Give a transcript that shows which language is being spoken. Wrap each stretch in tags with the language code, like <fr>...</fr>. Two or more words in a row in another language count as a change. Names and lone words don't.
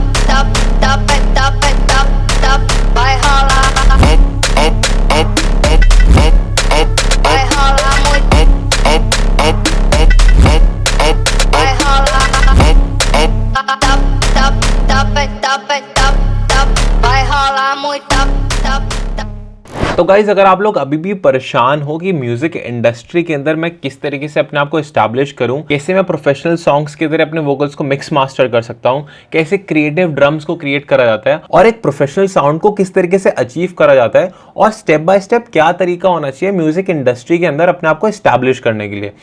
<pt>vai rolar vai rolar muito vai rolar vai rolar muito</pt> <hi>तो गाइज अगर आप लोग अभी भी परेशान हो कि</hi> <en>music industry</en> <hi>के अंदर मैं किस तरीके से अपने आप को एस्टैब्लिश करूं, कैसे मैं</hi> <en>professional songs</en> <hi>के तरह अपने वोकल्स को</hi> <en>mix master</en> <hi>कर सकता हूं, कैसे</hi> <en>creative drums</en> <hi>को क्रिएट करा जाता है और एक</hi> <en>professional sound</en> <hi>को किस तरीके से अचीव करा जाता है और</hi> <en>step by step</en> <hi>क्या तरीका होना चाहिए</hi> <en>music industry</en> <hi>के अंदर अपने आप को एस्टैब्लिश करने के लिए।</hi>